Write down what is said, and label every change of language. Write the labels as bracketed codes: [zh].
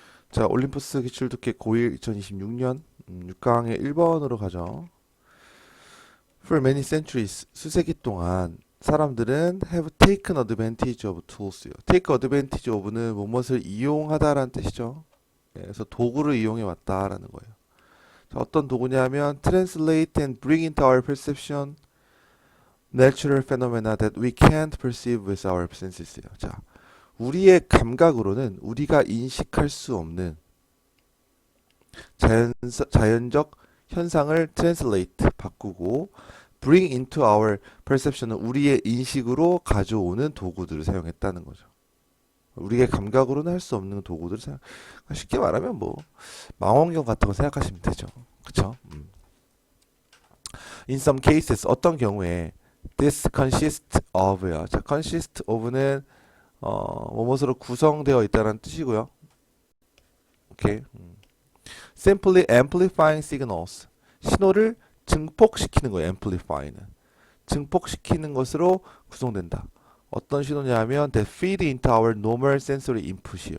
[ko] 자, 올림푸스 기출특기 고1 2026년 6강의 1번으로 가죠. [en] For many centuries, [ko] 수세기 동안 사람들은 [en] have taken advantage of tools요. [ko] take advantage of는 무엇을 이용하다라는 뜻이죠. 예, 그래서 도구를 이용해 왔다라는 거예요. 자, 어떤 도구냐면 [en] translate and bring into our perception natural phenomena that we can't perceive with our senses요. [ko] 자, 우리의 감각으로는 우리가 인식할 수 없는 자연적 현상을 translate 바꾸고 [en] bring into our perception [ko] 은 우리의 인식으로 가져오는 도구들을 사용했다는 거죠. 우리의 감각으로는 할 수 없는 도구들을 사용. 쉽게 말하면 뭐 망원경 같은 거 생각하시면 되죠. 그쵸? [en] In some cases [ko] 어떤 경우에 [en] this consists of야. [ko] 자, consist of는 뭐뭐로 구성되어 있다는 뜻이고요. 오케이. [en] Simply amplifying signals. [ko] 신호를 증폭시키는 거예요. amplify는. 증폭시키는 것으로 구성된다. 어떤 신호냐면 [en] that feed into our normal sensory input이에요.